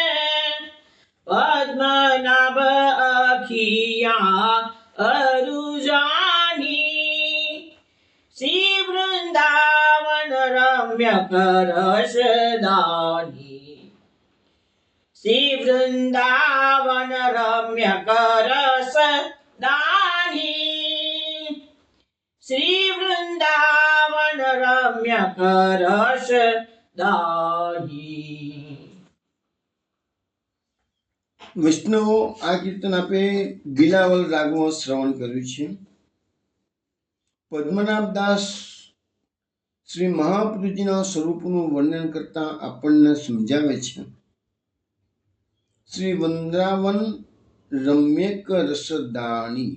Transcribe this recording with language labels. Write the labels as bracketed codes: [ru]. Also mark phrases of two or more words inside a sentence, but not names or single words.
[bra] पद्मनाभ अखिया अरुजानी श्री वृंदावन रम्यक रसदानी श्री वृंदावन रम्यक रसदानी श्री वृंदावन रम्यक रसदानी। [gu] વૈષ્ણવો, આ કીર્તન આપે બિલાવલ રાગમાં શ્રવણ કર્યું છે. પદ્મનાભ દાસ શ્રી મહાપ્રભુજીના સ્વરૂપનું વર્ણન કરતા આપણને સમજાવે છે, [bra] श्री वृंदावन रम्यक रसदानी.